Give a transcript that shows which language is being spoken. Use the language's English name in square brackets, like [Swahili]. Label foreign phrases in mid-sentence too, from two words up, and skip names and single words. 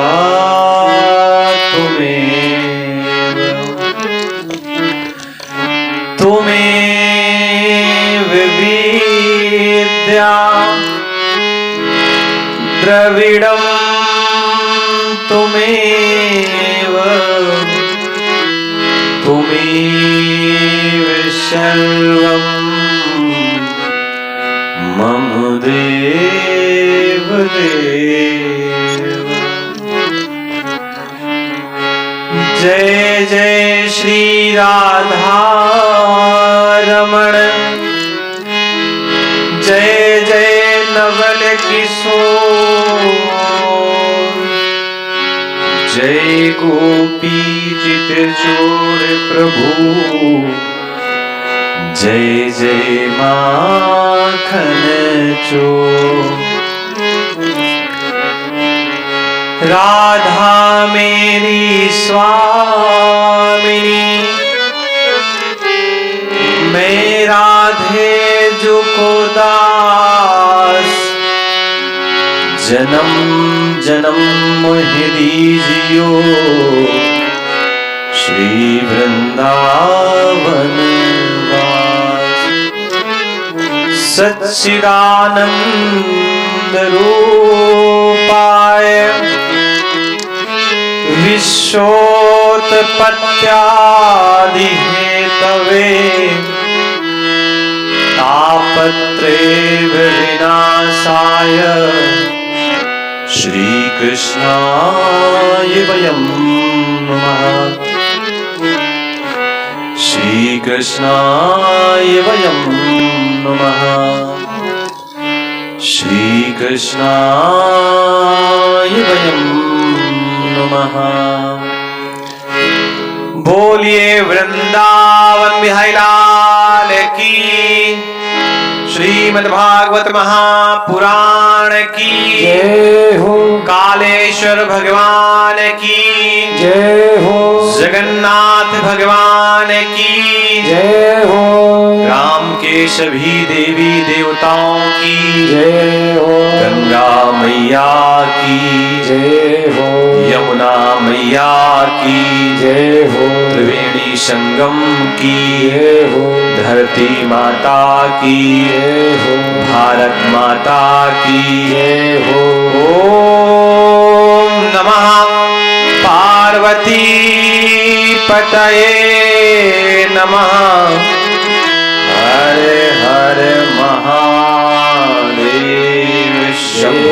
[Sanskrit] त्वमेव विद्या द्रविडं त्वमेव सर्वं मम देव देव। [Hindi] जय जय श्री राधा रमण, जय जय नवल किशोर, जय गोपी चितचोर प्रभु, जय जय माखन चोर। राधा मेरी स्वामिनी, मैं राधे जो को दास, जन्म जन्म मोहि दीजियो श्री वृंदावन वास। [Sanskrit] सच्चिदानंद रूपाय विश्वोत्पत्त्यादि हेतवे तापत्रय विनाशाय श्री कृष्णाय वयं नमः। श्री कृष्णाय वयं नमः। श्री कृष्णाय वयं नमः। [Hindi] बोलिए वृंदावन बिहारी लाल की, श्रीमद्भागवत महापुराण की जय हो। कालेश्वर भगवान की जय हो। जगन्नाथ भगवान की जय हो। राम के सभी देवी देवताओं की जय हो। गंगा मैया की जय हो। यमुना मैया की जय हो। त्रिवेणी संगम की जय हो। धरती माता की जय हो। भारत माता की जय हो। [Sanskrit] ओम नमः पार्वती पतये नमः। [Hindi] हर हर महादेव शंभो